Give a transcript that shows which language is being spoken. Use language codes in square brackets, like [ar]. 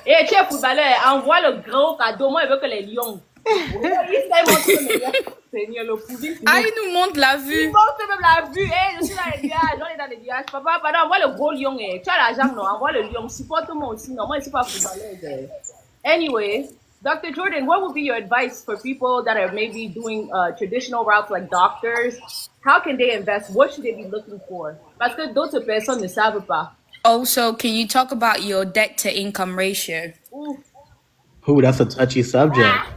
[fr] Et tu es footballeur, envoie le gros cadeau. Moi, il veut que les lions. Il s'est montré les lions. Seigneur, le pouvoir. Ah, il nous montre la vue. Il montre même la vue. Eh, je suis dans les nuages, on est dans les nuages. Papa, pardon, envoie le gros lion. Eh. Tu as l'argent, non? Envoie le lion. Supporte-moi aussi. Non, moi, je ne suis pas footballeur. [en] Anyway, Dr. Jordan, what would be your advice for people that are maybe doing traditional routes like doctors? How can they invest? What should they be looking for? [fr] Parce que d'autres personnes ne savent pas. [en] Also, can you talk about your debt to income ratio? Ouh. Ooh, that's a touchy subject.